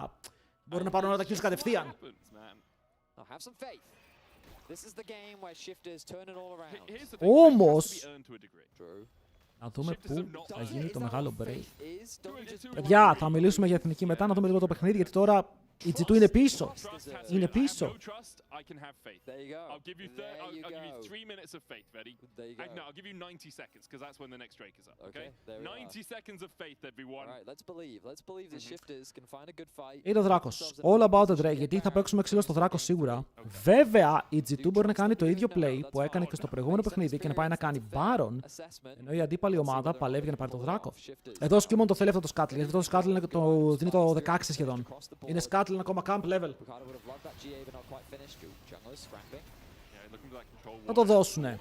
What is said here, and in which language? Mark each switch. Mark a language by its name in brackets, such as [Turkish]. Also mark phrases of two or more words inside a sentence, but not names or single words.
[Greek] Μπορούν να πάρουν όλα τα kills κατευθείαν. Όμως, να δούμε πού θα γίνει το μεγάλο break. Παιδιά, θα μιλήσουμε για εθνική μετά, να δούμε λίγο το παιχνίδι, γιατί τώρα Η G2 είναι πίσω. Είναι πίσω. [English] No trust, I can have faith. There you go. I'll give you I'll give you 3 minutes of faith, ready? There you go. No, I'll give you 90 seconds because that's when the next Drake is up, okay? there we 90 seconds of faith, everyone. All right, let's believe. Let's believe the Shifters can find a good fight. [Greek] Είναι ο Δράκος. [English] All about the Drake, [Greek] γιατί θα παίξουμε ξύλο στο Δράκο σίγουρα. Βέβαια, η G2 μπορεί να κάνει το ίδιο play που έκανε και στο προηγούμενο παιχνίδι και να πάει να κάνει Baron, ενώ η αντίπαλη ομάδα παλεύει για να πάρει το Δράκο. Εδώ ο Skimon το θέλει αυτό το Scuttle, γιατί αυτό το Scuttle δίνει το 16 σχεδόν. Είναι Scuttle ακόμα [English] camp level. [Greek] Θα το δώσουνε.